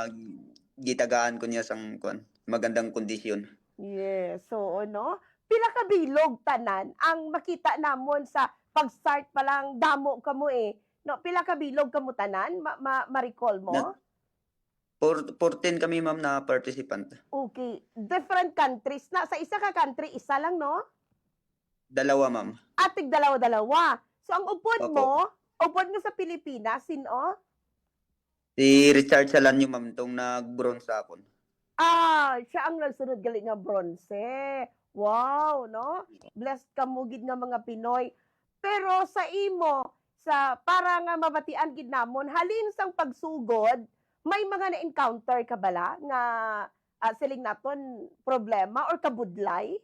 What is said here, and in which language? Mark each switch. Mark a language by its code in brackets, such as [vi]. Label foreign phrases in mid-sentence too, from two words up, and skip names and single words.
[hil] Nag gitagaan ko niya sang kuan magandang kondisyon. yes. So, ano, pila ka bilog tanan ang makita namon sa pag-start pa lang damo ka mo eh. No, pila ka bilog ka mo tanan? Ma-recall mo? Nag 14 kami ma'am na participant. [en] Okay. Different countries na. [hil] Sa isa ka country, isa lang, no? [tl] Dalawa ma'am. [hil] Atig dalawa-dalawa. So, ang [tl] Opo. [hil] upod mo sa Pilipinas, sino? Si Richard Salanyo ma'am tong nag-bronze sa akon. Siya ang nagsunod gali nga bronze. Wow, no? Blessed ka mo gid nga mga Pinoy. Pero sa imo, sa para nga mabatian gid namon, halin sang pagsugod, may mga na-encounter ka bala nga siling naton problema or kabudlay?